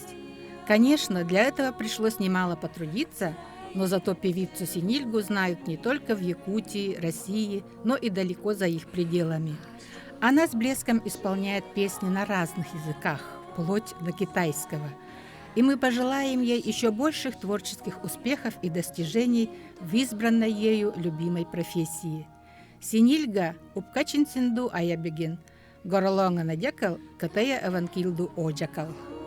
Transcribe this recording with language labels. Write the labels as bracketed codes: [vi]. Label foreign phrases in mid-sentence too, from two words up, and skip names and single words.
[ru] Конечно, для этого пришлось немало потрудиться, но зато певицу Синильгу знают не только в Якутии, России, но и далеко за их пределами. Она с блеском исполняет песни на разных языках, вплоть до китайского. И мы пожелаем ей еще больших творческих успехов и достижений в избранной ею любимой профессии. [evn] Синильга упкачин синду аябеген, горлонга надекал, катая аванкилду оджакал.